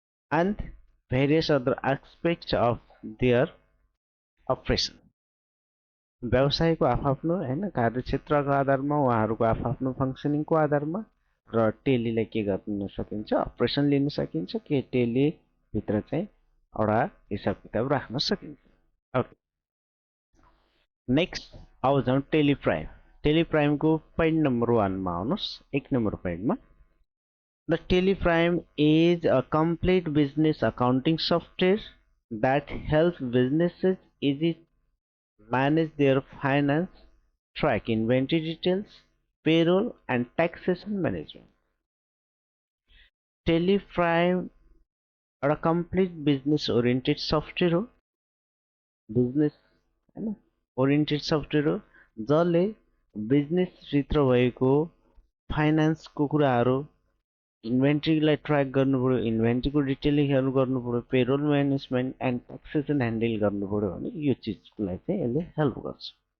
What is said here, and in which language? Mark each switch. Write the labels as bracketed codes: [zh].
[en] And various other aspects of their operation. [ne] व्यवसायको आफ्नो होइन कार्यक्षेत्रको आधारमा, उहाँहरूको आफ्नो फङ्सनिङको आधारमा र टेलीलाई के गर्न सकिन्छ, अपरेसन लिन सकिन्छ, के टेलीभित्र चाहिँ एउटा हिसाब किताब राख्न सकिन्छ। ओके, नेक्स्ट अब जाउँ Tally Prime. Tele प्राइमको point number 1 मा आउनुहोस्, 1 नम्बर पोइन्टमा। [en] The TelePrime is a complete business accounting software that helps businesses easy manage their finance, track inventory details, payroll, and taxation management। TelePrime [ne] एउटा complete business oriented software हो, business हैन oriented software हो जसले business भित्र भएको फाइनान्सको कुराहरू, इन्भेन्ट्रीलाई track गर्नु पर्यो, इन्भेन्ट्रीको डिटेलिङहरू गर्नु पर्यो, payroll management and taxation handle गर्नु पर्यो भने यो चिजलाई चाहिँ यसले हेल्प गर्छ।